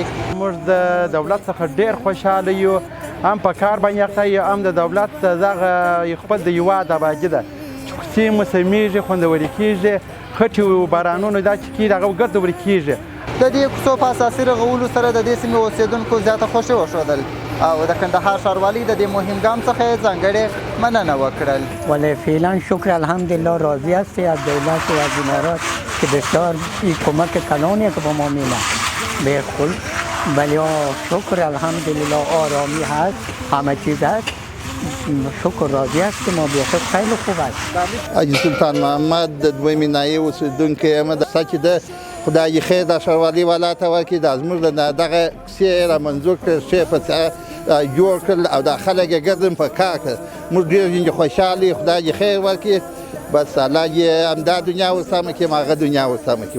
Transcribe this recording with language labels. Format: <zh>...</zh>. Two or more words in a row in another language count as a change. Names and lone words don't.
<ps>موږ د دولت څخه ډېر خوشحاله یو، هم په کار باندې اخته یو، هم د دولت دغه خپل د هېواد ابادي ده چې کوڅې مو سمیږي، خوندورې کېږي، خټې و بارانونو دا چې کېږي هغه ګردورې کېږي. د دې کوڅو په اساسي رغولو سره د دې سیمې اوسېدونکو زیاته خوښي وښودل او د کندهار ښاروالۍ د دې مهم ګام څخه یې ځانګړې مننه وکړل.</ps> <fa>ولی فعلا شکر الحمدلله راضی هستی از دولت و از امارات که بسیار این کمک کلانی که به ما میدن به خود ولی شکر الحمدلله آرامی هست، همه چیز هست، شکر راضی هستیم و بیخود خیلی خوب است.</fa> <ps>حاجی سلطان محمد د دویمې ناحیې اوسېدونکی یم. چې د خدای خیر د ښاروالۍ والا ته ورکړي دا زموږ د دغه کیسې را منظور کړل، ښې په جوړ کړل او دا خلک یې ګردن په کار کړل. موږ ډېر خوشحاله، خدای یې خیر ورکړي، بس الله یې همدا دنیا ورسمه کړي، هغه دنیا ورسمه کړي.</ps>